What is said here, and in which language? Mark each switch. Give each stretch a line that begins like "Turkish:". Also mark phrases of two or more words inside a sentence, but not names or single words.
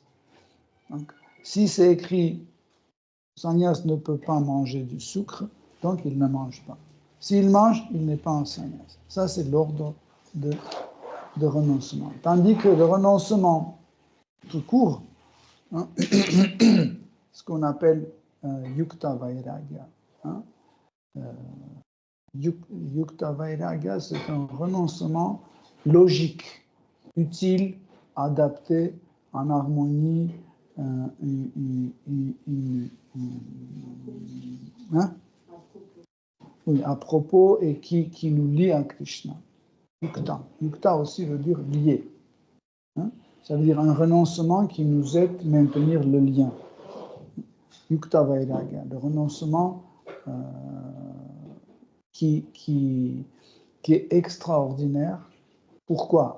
French: Donc, si c'est écrit sannyas ne peut pas manger du sucre, donc il ne mange pas. S'il mange, il n'est pas un sannyas. Ça, c'est l'ordre de renoncement. Tandis que le renoncement tout court, hein, ce qu'on appelle
Sanskrit: yukta vairagya. Hein, yukta vairagya,
French: c'est un renoncement logique, utile, adapté, en harmonie, oui, à propos et qui nous lie à Krishna. Yukta. Yukta aussi veut dire lié. Hein? Ça veut dire un renoncement qui nous aide à maintenir le lien.
Sanskrit: Yukta Vairagya,
French: le renoncement qui est extraordinaire. Pourquoi?